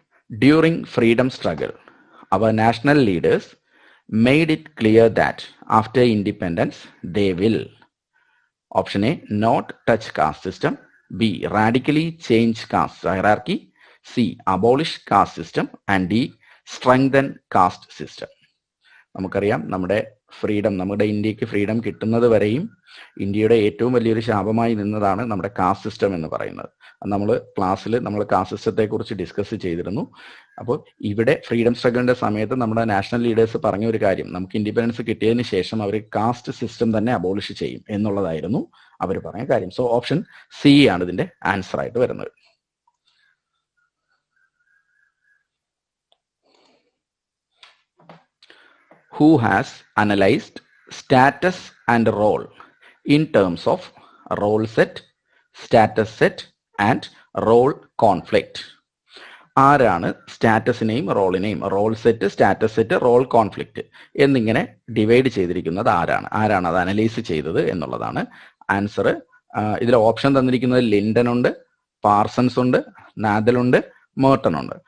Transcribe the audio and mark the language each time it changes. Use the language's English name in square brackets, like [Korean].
[English] During freedom struggle, our national leaders made it clear that after independence they will, option A, not touch caste system, B, radically change caste hierarchy, C, abolish caste system, and D, strengthen caste system. [Malayalam] നമുക്കറിയാം നമ്മുടെ ഇന്ത്യക്ക് freedom കിട്ടുന്നത് വരെയും ഇന്ത്യയുടെ ഏറ്റവും വലിയൊരു ശാപമായി നിന്നതാണ് നമ്മുടെ കാസ്റ്റ് സിസ്റ്റം എന്ന് പറയുന്നത്. നമ്മൾ ക്ലാസ്സിൽ കാസ്റ്റ് സിസ്റ്റത്തെ കുറിച്ച് ഡിസ്കസ് ചെയ്തിരുന്നു. അപ്പോൾ ഇവിടെ ഫ്രീഡം സ്ട്രഗിളിന്റെ സമയത്ത് നമ്മുടെ നാഷണൽ ലീഡേഴ്സ് പറഞ്ഞ ഒരു കാര്യം, നമുക്ക് ഇൻഡിപെൻഡൻസ് കിട്ടിയതിന് ശേഷം അവർ കാസ്റ്റ് സിസ്റ്റം തന്നെ അബോളിഷ് ചെയ്യും എന്നുള്ളതായിരുന്നു അവർ പറഞ്ഞ കാര്യം. സോ ഓപ്ഷൻ സി ആണ് ഇതിന്റെ ആൻസർ ആയിട്ട് വരുന്നത്. [English] Who has analyzed status and role in terms of role set, status set and role conflict? [Malayalam] ആരാണ് സ്റ്റാറ്റസിനെയും റോളിനെയും, role set, status set, role conflict എന്നിങ്ങനെ ഡിവൈഡ് ചെയ്തിരിക്കുന്നത് ആരാണ് അത് അനലൈസ് ചെയ്തത് എന്നുള്ളതാണ് ആൻസർ. ഇതിൽ ഓപ്ഷൻ തന്നിരിക്കുന്നത് ലിൻഡൻ ഉണ്ട്, പാർസൺസ് ഉണ്ട്, നാദൽ ഉണ്ട്, മേർട്ടൺ ഉണ്ട്.